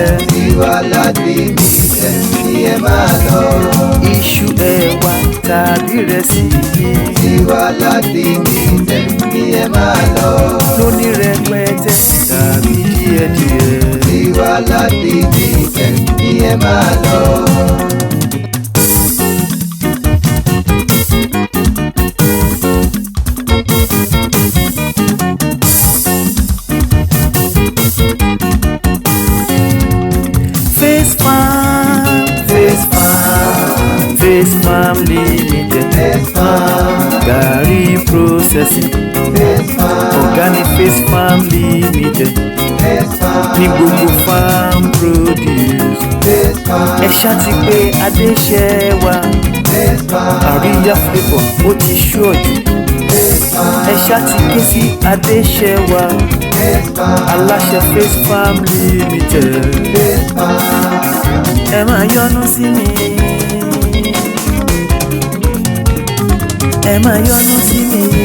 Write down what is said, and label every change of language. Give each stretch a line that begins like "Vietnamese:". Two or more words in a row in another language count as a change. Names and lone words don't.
Yoruba: Tiwalat Limited ni ẹ máa lọ. Iṣu ẹ̀wà tàbí ìrẹsì yìí. Tiwalat Limited ni ẹ máa lọ. Lóní rẹpẹtẹ tàbí díẹ̀díẹ̀. Tiwalat Limited ni ẹ máa lọ. Face Farm, Face Farm, Face Farm Limited. Face Farm, Gàrí processing, Face Farm, Organic Face Farm Limited. Face Farm, Ní gbogbo
English: farm produce.
Yoruba: Face Farm, Ẹ ṣá ti pé Adéṣẹwà. Face Farm, Àríyá flavour ó ti ṣọ́ọ̀jù. Face Farm, Ẹ ṣá ti ké sí Adéṣẹwà. Face Farm, Aláṣẹ Face Farm Limited. Face Farm, Ẹ máa yọ́nú sí mi. Ẹ máa yọ́nú sí mi.